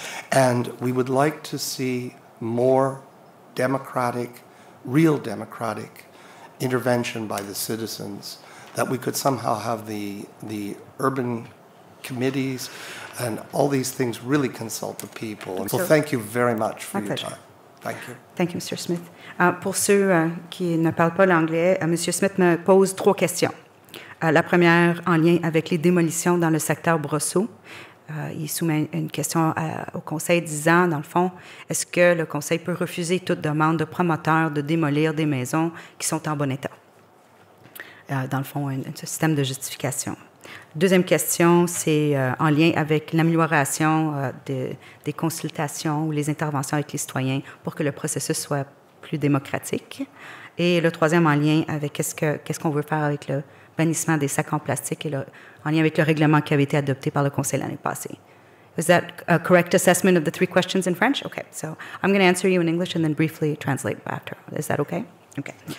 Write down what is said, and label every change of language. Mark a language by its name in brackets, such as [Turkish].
[English] And we would like to see more democratic, real democratic intervention by the citizens, that we could somehow have the urban committees and all these things really consult the people. And so thank you very much for your time. Thank you. Thank you, Mr. Smith. [French] Pour ceux qui ne parlent pas l'anglais, M. Smith me pose 3 questions. La première en lien avec les démolitions dans le secteur Brosseau. Il soumet une question au Conseil disant, dans le fond, est-ce que le Conseil peut refuser toute demande de promoteur de démolir des maisons qui sont en bon état? Dans le fond, un système de justification. Deuxième question, c'est en lien avec l'amélioration des consultations ou les interventions avec les citoyens pour que le processus soit plus démocratique. Et le troisième en lien avec qu'est-ce qu'on veut faire avec le bannissement des sacs en plastique et en lien avec le règlement qui avait été adopté par le Conseil l'année passée. [English] Is that a correct assessment of the 3 questions in French? Okay, so I'm going to answer you in English and then briefly translate after. Is that okay? Okay.